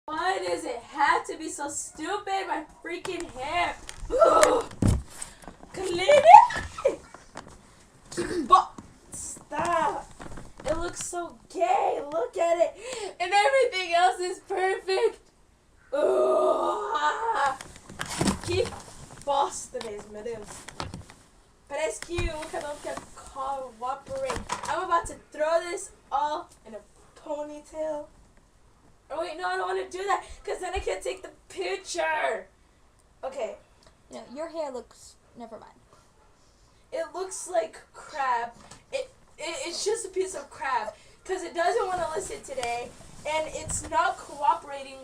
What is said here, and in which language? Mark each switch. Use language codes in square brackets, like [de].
[en] Why does it have to be so stupid? My freaking hair. Ugh. Clean it. But stop. It looks so gay. Look at it. And everything else is perfect. Ugh. [pt] Que bosta mesmo, meu Deus. Parece que o cabelo quer cooperate. [en] I'm about to throw this all in a ponytail. Oh wait, no, I don't want to do that because then I can't take the picture. Okay. No, your hair looks. Never mind. It looks like crap. It's just a piece of crap because it doesn't want to listen today, and it's not cooperating.